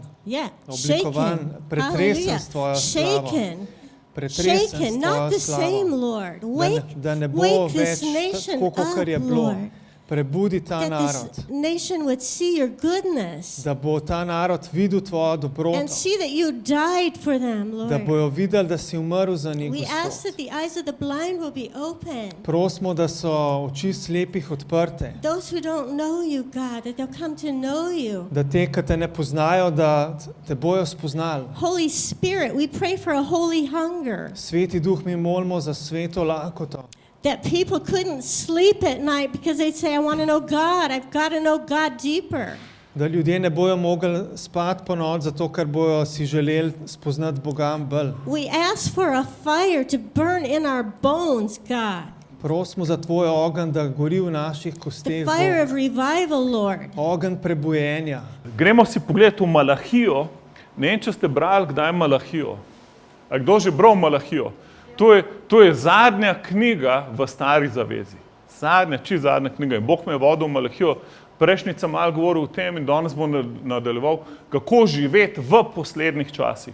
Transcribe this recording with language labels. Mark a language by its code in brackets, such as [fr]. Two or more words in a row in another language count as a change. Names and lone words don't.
[en] Yeah. [sl] oblikovan, [en] Shaken. [sl] pretresen s tvojo slavo. [en] Shaken. [sl] Pretresen s [en] Shaken. Not [sl] tvojo [en] the same, [sl] slavo. [en] Lord. Wake, [sl] Da ne bo [en] wake [sl] več [en] this nation [sl] tako, kot je [en] up, [sl] bilo. [en] Lord. [sl] Prebudi ta [en] That [sl] narod, [en] this nation would see your goodness [sl] da bo ta narod videl tvojo dobroto, [en] and see that you died for them, [sl] da [en] Lord. [sl] bojo videli, da si umrl za njih, [en] We ask [sl] Gospod. [en] that the eyes of the blind will be open. [sl] Prosimo, da so oči slepih odprte, [en] Those who don't know you, God, that they'll come to know you. [sl] da te, ki te ne poznajo, da te bojo spoznali. [en] Holy Spirit, we pray for a holy hunger, [sl] Sveti Duh, mi molimo za sveto lakoto, [en] that people couldn't sleep at night because they'd say, I want to know God. I've got to know God deeper. [sl] da ljudje ne bojo mogli spati po noč, zato ker bojo si želeli spoznati Boga bolj. [en] We ask for a fire to burn in our bones, God. [sl] Prosimo za tvoj ogenj, da gori v naših [en] The [sl] kosteh. [en] fire [sl] Bog. [en] of revival, Lord. [sl] Ogenj prebujenja. Gremo si pogledati v Malahijo. Ne vem, če ste brali kdaj Malahijo. A kdo že bral Malahijo? To je zadnja knjiga v Stari zavezi. Zadnja knjiga. In Bog me je vodil v Malahijo. Prejšnjič sem malo govoril o tem in danes bom nadaljeval, kako živeti v poslednjih časih.